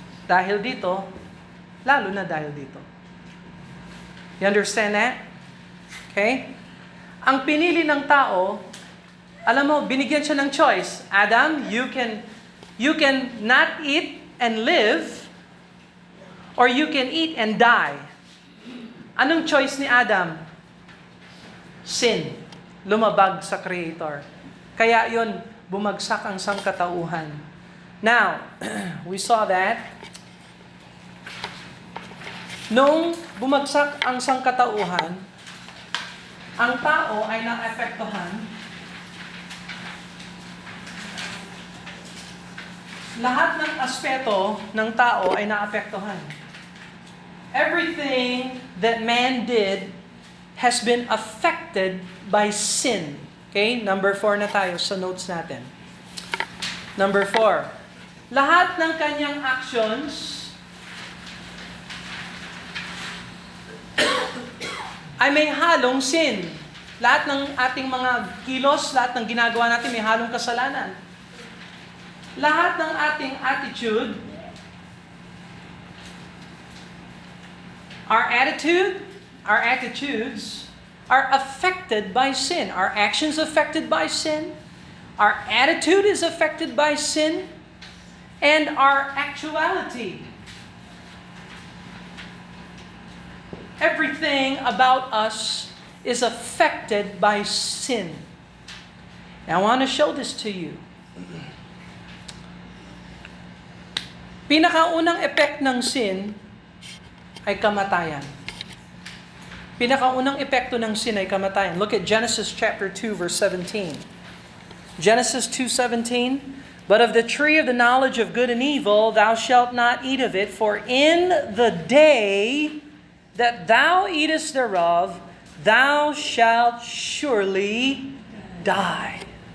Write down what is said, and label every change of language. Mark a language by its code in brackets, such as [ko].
[tl] Dahil dito, lalo na dahil dito. [en] You understand that? Okay? [tl] Ang pinili ng tao, alam mo, binigyan siya ng choice. [en] Adam, you can not eat and live, or you can eat and die. [tl] Anong choice ni Adam? Sin. Lumabag sa Creator. Kaya yun, bumagsak ang sangkatauhan. [en] Now, we saw that [tl] noong bumagsak ang sangkatauhan, ang tao ay naapektuhan. Lahat ng aspeto ng tao ay naapektuhan. [en] Everything that man did has been affected by sin. [tl] Okay? Number 4 na tayo sa notes natin. Number 4. Lahat ng kanyang actions ay may halong sin. Lahat ng ating mga kilos, lahat ng ginagawa natin may halong kasalanan. Lahat ng ating [en] attitude, our attitudes are affected by sin. Our actions affected by sin. Our attitude is affected by sin. And our actuality. Everything about us is affected by sin. Now, I want to show this to you. [tl] Pinakaunang effect ng sin ay kamatayan. Pinakaunang epekto ng sin ay kamatayan. [en] Look at Genesis chapter 2 verse 17. Genesis 2:17, "But of the tree of the knowledge of good and evil thou shalt not eat of it, for in the day that thou eatest thereof thou shalt surely die."